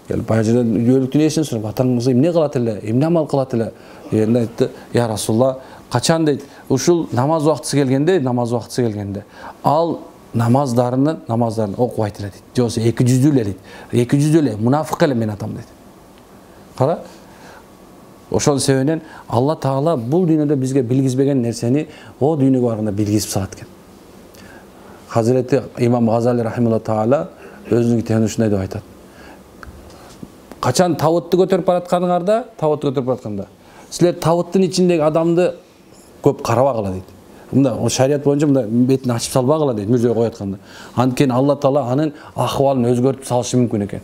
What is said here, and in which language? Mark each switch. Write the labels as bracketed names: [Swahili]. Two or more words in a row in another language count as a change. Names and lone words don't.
[Kyrgyz] Келип баягы жерден өлүктүн эсин сурап, атаңыз эмне кылат эле, эмне амал кылат эле дегенде айтты, [Arabic] يا رسول الله, [Kyrgyz] качан дейт, ушул намаз убактысы келгенде, ал намаздарын окубайт эле дейт. Же болбосо 200 эле дейт. 200 эле мунафык эле мен атам дейт. Кара. Ошол себептен Алла Таала бул дүйнөдө бизге билгизбеген нерсени о дүйнөгө барганда билгизип салат экен. Hazreti İmam Gazali [Arabic] رحمه الله تعالى [Kyrgyz] өзүнүн китебинде ушундай деп айтат. Качан табытты көтөрүп баратканда, силер табыттын ичиндеги адамды көп карабагыла дейт. Мында шарият боюнча мында бетин ачып салбагыла дейт, мүрзөгө коюп атканда. Анткени Алла Таала анын акыбалын өзгөртүп салышы мүмкүн экен.